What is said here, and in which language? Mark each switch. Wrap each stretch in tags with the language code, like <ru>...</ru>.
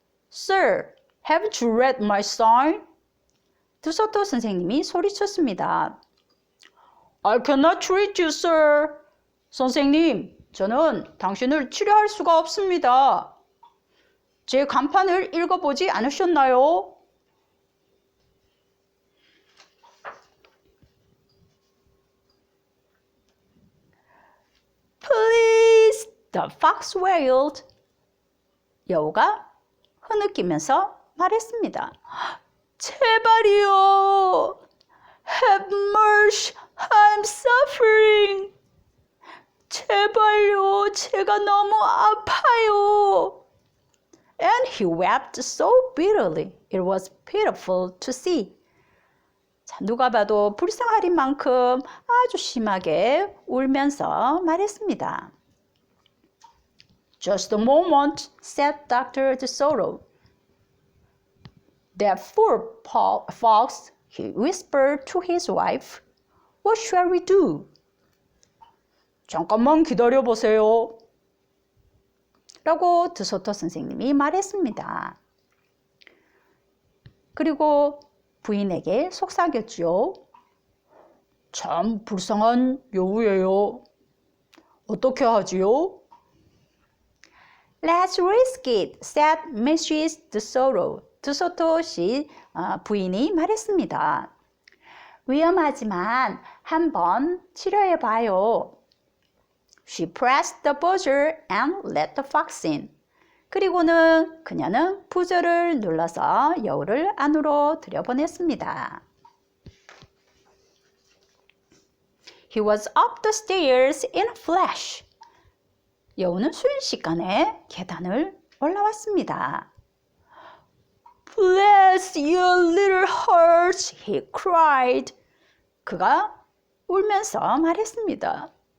<en>Sir, haven't you read my sign?</en> <ko>드소토 선생님이 소리쳤습니다.</ko> <en>I cannot treat you, sir.</en> <ko>선생님, 저는 당신을 치료할 수가 없습니다. 제 간판을 읽어보지 않으셨나요?</ko> <en>Please, the fox wailed.</en> <ko>여우가 흐느끼면서 말했습니다. 제발이요.</ko> <en>Have mercy, I'm suffering.</en> <ko>제발요, 제가 너무 아파요.</ko> <en>And he wept so bitterly, it was pitiful to see.</en> <ko>자, 누가 봐도 불쌍할 만큼 아주 심하게 울면서 말했습니다.</ko> <en>Just a moment, said Dr. DeSoto. That poor fox, he whispered to his wife. What shall we do?</en> <ko>잠깐만 기다려보세요. 라고 드소토 선생님이 말했습니다. 그리고 부인에게 속삭였지요. 참 불쌍한 여우예요. 어떻게 하지요?</ko> <en>Let's risk it, said Mrs. DeSoto.</en> <ko>드소토 씨 부인이 말했습니다. 위험하지만 한번 치료해봐요.</ko> <en>She pressed the buzzer and let the fox in.</en> <ko>그리고는 그녀는 부저를 눌러서 여우를 안으로 들여보냈습니다.</ko> <en>He was up the stairs in a flash.</en> <ko>여우는 순식간에 계단을 올라왔습니다.</ko> <en>Bless your little heart, he cried.</en> <ko>그가 울면서 말했습니다.</ko>